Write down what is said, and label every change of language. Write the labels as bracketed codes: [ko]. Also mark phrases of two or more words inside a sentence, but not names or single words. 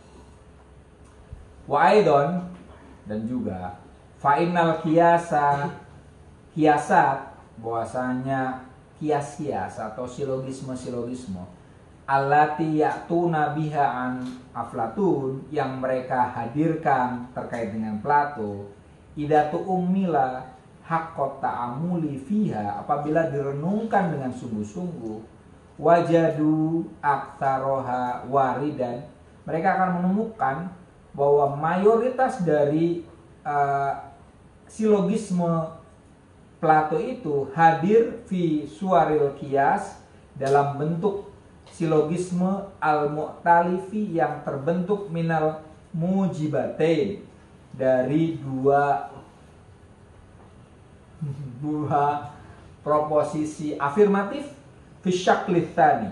[ar] وأيضا, [id] dan juga [ar] فإن القياسات, [id] bahwasanya kias-kias atau silogisme [ar] التي يأتون بها عن أفلاطون, [id] yang mereka hadirkan terkait dengan Plato, [ar] إذا تؤمل حق التأمل فيها, [id] apabila direnungkan dengan sungguh-sungguh, [ar] وجدوا أكثرها واردا, [id] mereka akan menemukan bahwa mayoritas dari silogisme Plato itu hadir [ar] في صور القياس, [id] dalam bentuk silogisme al-mu'talifi, yang terbentuk [ar] من الموجبتين, [id] dari dua proposisi afirmatif [ar] في الشكل الثاني.